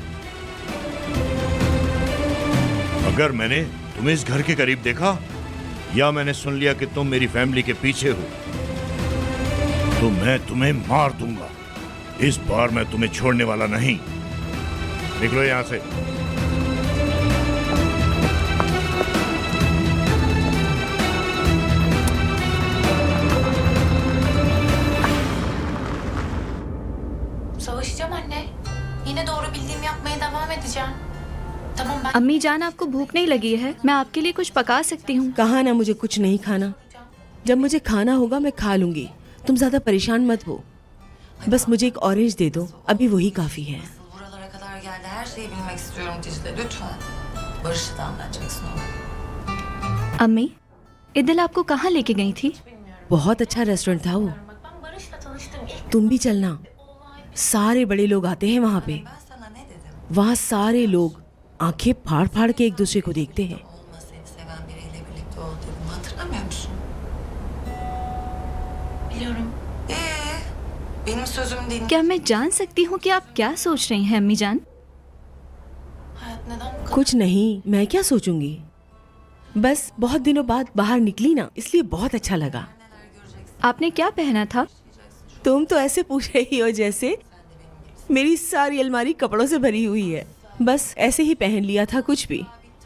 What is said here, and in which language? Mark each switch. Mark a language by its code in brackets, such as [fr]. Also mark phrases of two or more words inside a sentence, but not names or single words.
[hi] अगर मैंने तुम्हें इस घर के करीब देखा या मैंने सुन लिया कि तुम मेरी फैमिली के पीछे हो तो मैं तुम्हें मार दूंगा। इस बार मैं तुम्हें छोड़ने वाला नहीं। निकलो यहां से। [tr] Savaşacağım anne. Yine doğru bildiğimi yapmaya devam edeceğim. Tamam ben... [hi] अम्मी जान, आपको भूख नहीं लगी है? मैं आपके लिए कुछ पका सकती हूँ। कहा ना मुझे कुछ नहीं खाना। जब मुझे खाना होगा मैं खा लूंगी। तुम ज्यादा परेशान मत हो। बस मुझे एक ऑरेंज दे दो, अभी वही काफी है। [tr] Buralara kadar geldi. Her şeyi bilmek istiyorum Dicle. Lütfen. Barış'ı da anlatacaksın ona. [hi] अम्मी, इदिल आपको कहाँ लेके गई थी? बहुत अच्छा रेस्टोरेंट था वो। [tr] Bak ben Barış'la tanıştım ilk. [hi] तुम भी चलना। सारे बड़े लोग आते हैं वहाँ पे। [tr] Ben sana ne dedim? [hi] वहाँ सारे लोग आंखें फाड़ फाड़ के एक दूसरे को देखते हैं। [tr] Olma seni seven biriyle birlikte ol dedim. Hatırlamıyor musun? Biliyorum. Benim sözüm dinle. [hi] क्या मैं जान सकती हूँ कि आप क्या सोच रही हैं अम्मी जान? [tr] Hayat neden bu kadar? [hi] कुछ नहीं, मैं क्या सोचूंगी। बस बहुत दिनों बाद बाहर निकली ना, इसलिए बहुत अच्छा लगा। आपने क्या पहना था? तुम तो ऐसे पूछ रही हो जैसे मेरी सारी अलमारी कपड़ों से भरी हुई है। बस ऐसे ही पहन लिया था कुछ भी।